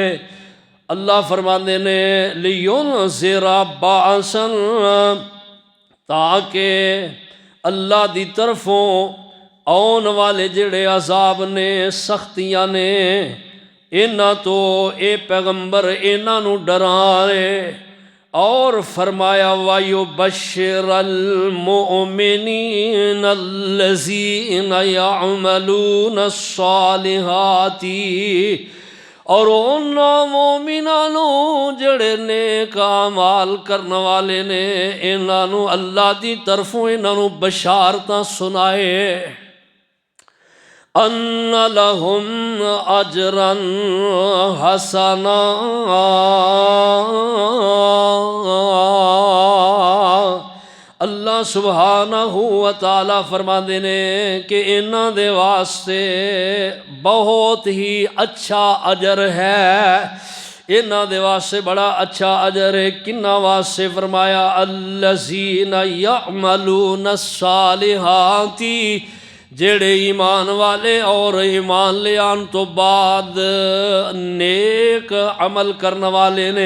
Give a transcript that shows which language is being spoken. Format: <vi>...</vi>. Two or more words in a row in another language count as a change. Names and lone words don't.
<pa>اللہ فرماتے نے</pa> <ar>لینذر باساً,</ar> <pa>تاکہ اللہ دی طرفوں آون والے جیہڑے عذاب نے، سختیاں نے، انہاں تو اے پیغمبر انہاں نوں ڈرائے. اور فرمایا</pa> <ar>ویبشر المؤمنین الذین یعملون الصالحات,</ar> <pa>اور اونہاں مومناں نوں جیہڑے نیک اعمال کرن والے نے، انہاں نوں اللہ دی طرفوں انہاں نوں بشارتاں سنائے.</pa> <ar>ان لهم اجرا حسنا,</ar> <pa>اللہ سبحانہ و تعالیٰ فرماتے نے کہ انہاں دے واسطے بہت ہی اچھا اجر ہے. انہاں دے واسطے بڑا اچھا اجر ہے. کنہاں واسطے? فرمایا</pa> <ar>الذین یعملون الصالحات,</ar> <pa>جیڑے ایمان والے اور ایمان لے آن تو بعد نیک عمل کرنے والے نے.</pa>